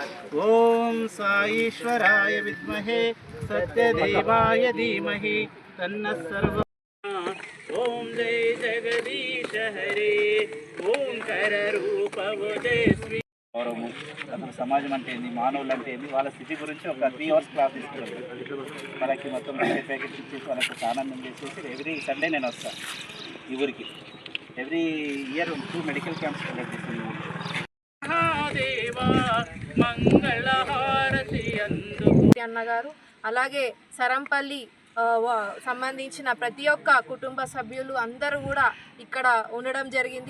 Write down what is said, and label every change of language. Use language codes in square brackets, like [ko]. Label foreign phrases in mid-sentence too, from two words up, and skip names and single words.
[sa] ओम साईश्वराय विद्महे सत्यदेवाय धीमहि तन्नः सर्व. [hi] ओम जय जगदीश हरे ओंकार रूप तेजस्वी. [te] అసలు సమాజం అంటే ఏంది, మానవులు అంటే ఏంది, వాళ్ళ స్థితి గురించి ఒక [en] 3 hours class [te] ఇస్తున్నాను. వాళ్ళకి మొత్తం ప్యాకెట్స్ ఇచ్చేసి వాళ్ళకి ఆనందం చేసేసి [en] every Sunday [te] నేను వస్తాను ఈ ఊరికి. [en] every year 2 medical camps conduct [te] చేస్తాను. అన్నగారు అలాగే సరంపల్లి సంబంధించిన ప్రతి ఒక్క కుటుంబ సభ్యులు అందరూ కూడా ఇక్కడ ఉండడం జరిగింది.